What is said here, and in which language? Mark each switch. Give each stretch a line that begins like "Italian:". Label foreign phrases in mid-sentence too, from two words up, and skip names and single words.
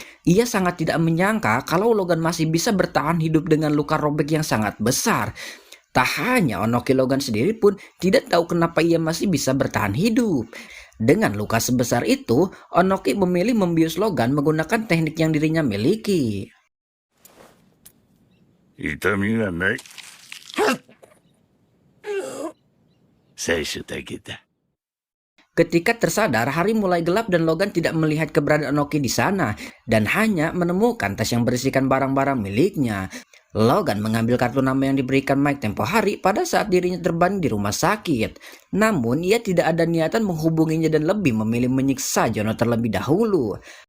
Indonesian: Ia sangat tidak menyangka kalau Logan masih bisa bertahan hidup dengan luka robek yang sangat besar. Tak hanya Onoki, Logan sendiri pun tidak tahu kenapa ia masih bisa bertahan hidup. Dengan luka sebesar itu, Onoki memilih membius Logan menggunakan teknik yang dirinya miliki.
Japanese: 痛みがない。最初だけだ。
Indonesian: Ketika tersadar, hari mulai gelap dan Logan tidak melihat keberadaan Oki di sana dan hanya menemukan tas yang berisikan barang-barang miliknya. Logan mengambil kartu nama yang diberikan Mike tempo hari pada saat dirinya terbaring di rumah sakit. Namun, ia tidak ada niatan menghubunginya dan lebih memilih menyiksa Jono terlebih dahulu.